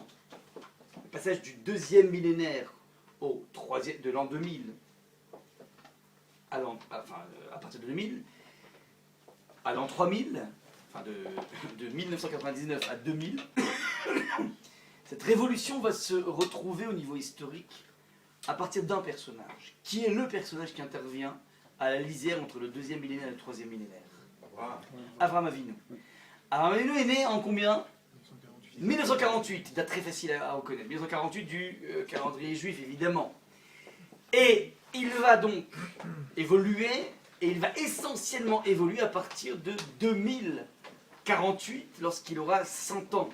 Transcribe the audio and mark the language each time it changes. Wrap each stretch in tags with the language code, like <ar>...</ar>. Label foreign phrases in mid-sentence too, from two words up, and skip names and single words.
<fr>Le passage du 2e millénaire au 3e, de l'an 2000, à partir de 2000, à l'an 3000, enfin de 1999 à 2000, cette révolution va se retrouver au niveau historique à partir d'un personnage, qui est le personnage qui intervient à la lisière entre le 2e millénaire et le 3e millénaire. Wow. Avraham Avinu. Avraham Avinu est né en combien? 1948, date très facile à reconnaître. 1948 du calendrier juif, évidemment. Et il va donc évoluer, et il va essentiellement évoluer à partir de 2048, lorsqu'il aura 100 ans.</fr>